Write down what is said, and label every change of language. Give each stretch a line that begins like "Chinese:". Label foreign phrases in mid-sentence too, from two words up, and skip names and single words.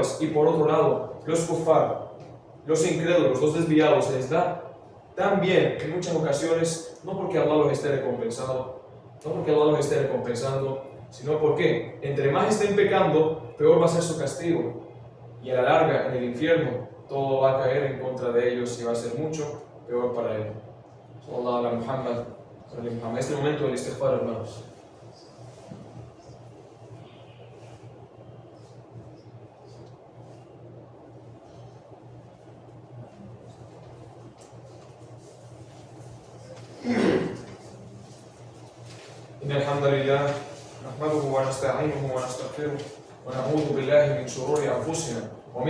Spanish: Y por otro lado, los kufar, los incrédulos, los desviados, se les da tan bien en muchas ocasiones, no porque Allah los esté recompensando, sino porque entre más estén pecando, peor va a ser su castigo. Y a la larga, en el infierno, todo va a caer en contra de ellos y va a ser mucho peor para ellos.
Arabic: صلى الله على محمد.
Spanish: En este momento del istighfar, hermanos.
Arabic: إن الحمد لله نحمده ونستعينه ونستغفره ونعوذ بالله من شرور أنفسنا ومن